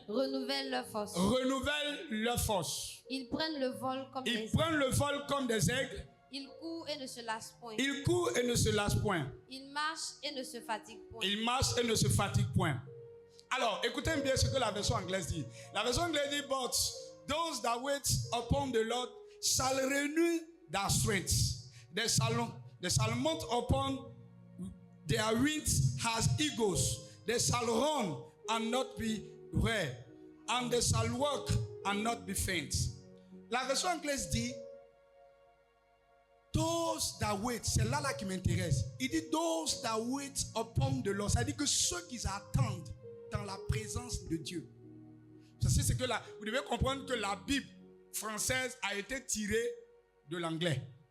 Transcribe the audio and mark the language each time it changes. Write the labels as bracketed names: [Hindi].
[French] renouvellent leur force. Renouvellent leur force. Ils prennent le vol comme des aigles. Ils prennent le vol comme des aigles. Ils courent et ne se lassent point. Ils courent et ne se lassent point. Ils marchent et ne se fatiguent point. Ils marchent et ne se fatiguent point. Alors, écoutez bien ce que la version anglaise dit. La version anglaise dit, [English] but those that wait upon the Lord shall renew their strength. They shall mount upon their wings as eagles. They shall run and not be weary, and they shall walk and not be faint. [French] La version anglaise dit, [English] those that wait, [French] c'est là qui m'intéresse. Il dit, [English] those that wait upon the Lord. [French] Ça dit que ceux qui attendent dans la présence de Dieu. C'est que là, vous devez comprendre que la Bible française a été tirée de l'anglais.